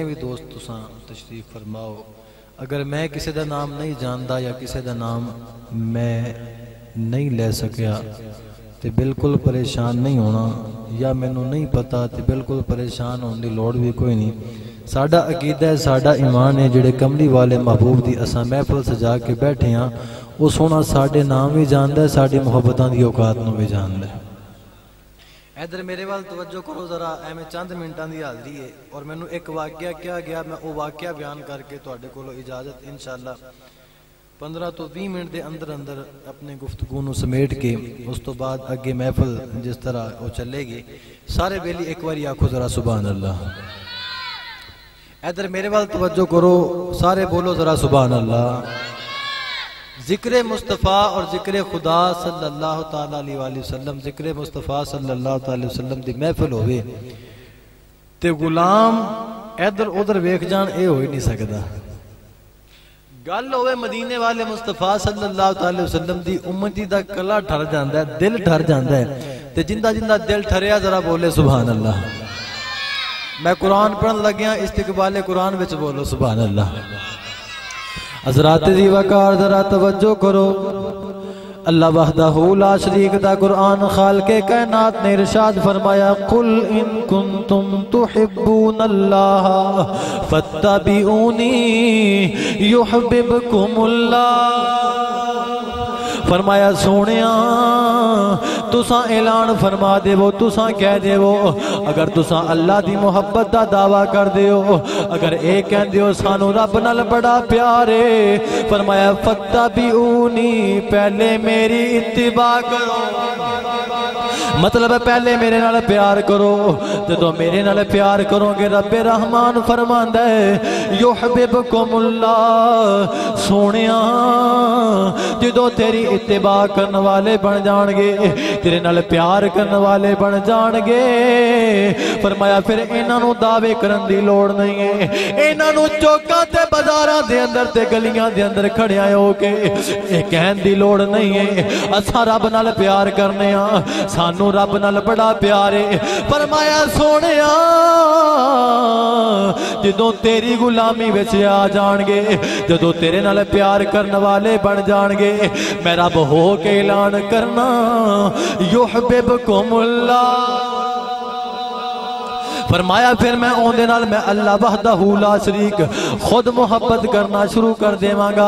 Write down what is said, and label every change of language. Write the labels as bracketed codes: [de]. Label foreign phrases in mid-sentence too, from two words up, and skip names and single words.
[pa] بھی دوست تساں تشریف فرماؤ اگر میں کسی دا نام نہیں جاندا یا کسی دا نام میں نہیں لے سکیا تے بالکل پریشان نہیں ہونا یا مینوں نہیں پتا تے بالکل پریشان ہونے دی لوڑ بھی کوئی نہیں ساڈا عقیدہ ہے ساڈا ایمان ہے جڑے کملی والے محبوب دی اساں محفل سجا کے بیٹھے ہاں وہ سونا ساڈے نام بھی جاندا ہے ساڈی محبتاں دی اوقات نو بھی جاندا ہے ادھر میرے وال توجہ کرو ذرا ایویں چند منٹاں دی حاضری ہے اور مینوں ایک واقعہ کیا گیا میں وہ واقعہ بیان کر کے تواڈے کولوں اجازت انشاءاللہ 15 تو 20 منٹ دے اندر اندر اپنے گفتگو نو سمیٹ کے اس تو بعد اگے محفل جس طرح وہ چلے گی سارے بیلی ایک باری آکھو ذرا [ar] سبحان اللہ [pa] ادھر میرے وال توجہ کرو سارے بولو ذرا [ar] سبحان اللہ. [pa] ذکر مصطفیٰ اور ذکر خدا [ar] صلی اللہ تعالیٰ علیہ وآلہ وسلم [pa] ذکر مصطفیٰ [ar] صلی اللہ تعالیٰ علیہ وسلم [pa] دی محفل ہوئے تے غلام ادھر ادھر ویکھ جان اے ہوئی نہیں سکدا. گل ہوئے مدینے والے مصطفیٰ [ar] صلی اللہ تعالیٰ وسلم [pa] دی امتی دا کلا ٹھر جاندہ ہے دل ٹھر جاندہ ہے تے جندہ جندہ دل ٹھریا ذرا بولے [ar] سبحان اللہ. [pa] میں قرآن پڑھن لگیا استقبال قرآن وچ بولو [ar] سبحان اللہ. [pa] حضرات دی وقار ذرا توجہ کرو. [ar] اللہ وحدہ لا شریک [pa] دا قرآن خالق کائنات نے ارشاد فرمایا [ar] قل ان کنتم تحبون اللہ فاتبعونی یحببکم اللہ. [pa] فرمایا سونیاں تساں اعلان فرما دے وہ تساں کہہ دے وہ اگر تساں اللہ دی محبت دا دعویٰ کر دے ہو اگر ایک کہہ دے ہو سانو رب نال بڑا پیارے فرمایا فتبعونی پہلے میری اتباع کرو. مطلب ہے پہلے میرے نال پیار کرو جدو میرے نال پیار کرو گے رب رحمان فرماندا ہے [ar] یحببکم اللہ. [pa] سونیاں جدو تیری اتباع کرنے والے بن جان گے تیرے نال پیار کرنے والے بن جان گے فرمایا پھر انہاں نوں دعوے کرن دی لوڑ نہیں ہے. انہاں نوں چوکاں تے بازاراں دے اندر تے گلیاں دے اندر کھڑیا ہو کے اے کہن دی لوڑ نہیں ہے اساں رب نال پیار کرنے ہاں سانو رب نال بڑا پیار ہے. فرمایا سونیا جدوں تیری غلامی وچ آ جان گے جدوں تیرے نال پیار کرنے والے بن جان گے میں رب ہو کے اعلان کرنا [ar] یحببکم اللہ. [pa] فرمایا پھر میں اوندے نال میں [ar] اللہ وحدہ لا شریک [pa] خود محبت کرنا شروع کر دیواں گا.